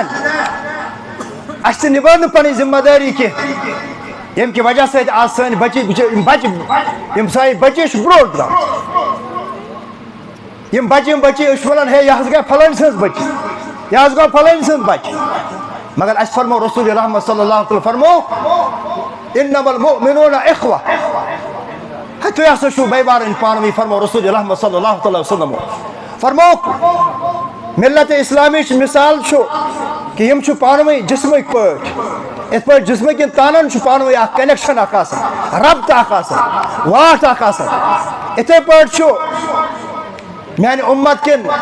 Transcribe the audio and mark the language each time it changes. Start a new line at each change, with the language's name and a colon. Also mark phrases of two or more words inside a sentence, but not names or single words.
Kashmiri: اَسہِ تہِ نِبٲو نہٕ پنٕنۍ ذمہ دٲری کینٛہہ ییٚمہِ کہِ وجہ سۭتۍ آز سٲنۍ بچی یِم بچہِ یِم سانہِ بچی چھِ برٛونٛٹھ درٛامٕتۍ یِم بچی أسۍ چھِ ونان ہے یہِ حظ گٔے فلٲنۍ سٕنٛز بچی یہِ حظ گوٚو فلٲنۍ سٕنٛز بچہِ مگر اَسہِ فرمو رسول رحمت
Arabic: صلی اللہ علیہ وسلم
Kashmiri: فرمو
Arabic: انما المؤمنون اخوہ
Kashmiri: ہے تُہۍ ہسا چھُو بے بارٕنۍ پانہٕ ؤنۍ فرمو رسول رحمت
Arabic: صلی اللہ علیہ وسلم
Kashmiri: فرموکھ ملت اسلامٕچ مثال چھُ کہ یم چھُ پانہٕ ؤنۍ جسمٕکۍ پٲٹھۍ یِتھ پٲٹھۍ جسمٕکٮ۪ن تانن چھُ پانہٕ ؤنۍ اکھ کنیکشن اکھ آسان ربطہٕ اکھ آسان واٹھ اکھ آسان یِتھے پٲٹھۍ چھُ میانہِ اُمت کٮ۪ن